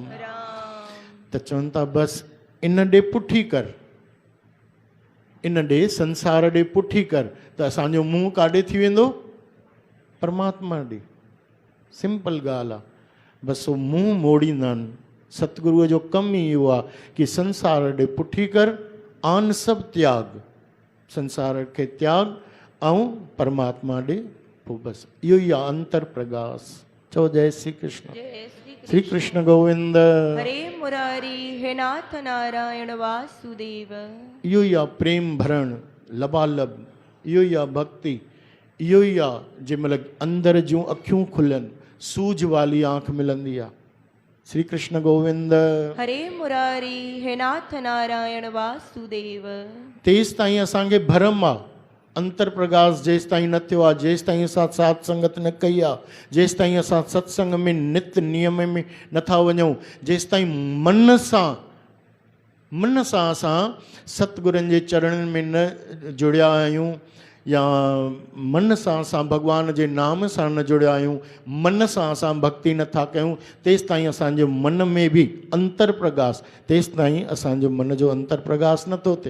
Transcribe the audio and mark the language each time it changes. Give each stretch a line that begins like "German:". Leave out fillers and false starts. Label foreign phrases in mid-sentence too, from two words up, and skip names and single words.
Sindhi: त चवनि था बसि इन ॾे पुठी कर, इन ॾे संसार ॾे पुठी कर, त असांजो मुंहुं काॾे थी वेंदो? परमात्मा ॾे। सिंपल ॻाल्हि आहे। बसि उहो मुंहुं मोड़ींदा आहिनि। सतगुरुअ जो कमु ई इहो आहे कि संसार ॾे पुठी कर, आन सब त्याग, संसार खे त्याग ऐं परमात्मा ॾे, पोइ बसि इहो ई आहे अंतर प्रगास। चओ जय श्री कृष्ण। श्री कृष्ण गोविंद। हरे मुरारी, हे नाथ नारायण वासुदेव। इहो ई आहे प्रेम भरण लबालब, इहो ई आहे भक्ति, इहो ई आहे जंहिं महिल अंदर जूं अखियूं खुलनि, सूझ वाली आंख मिलंदी आहे। श्री कृष्ण गोविंद। हरे मुरारी, हे नाथ नारायण वासुदेव। तेसि ताईं असांखे भरम आहे, अंतर प्रगास जेसि ताईं न थियो आहे, जेसि ताईं असां सात संगत न कई आहे, जेसि ताईं असां सत्संग में नित नियम में नथा वञूं, जेसि ताईं मन सां असां सतगुरनि जे चरणनि में न जुड़िया आहियूं, या मन सां असां भॻवान जे नाम सां न जुड़िया आहियूं, मन सां असां भक्ति नथा कयूं, तेसि ताईं असांजे मन में बि अंतर प्रगास, तेसि ताईं असांजो मन जो अंतर प्रगास नथो थिए।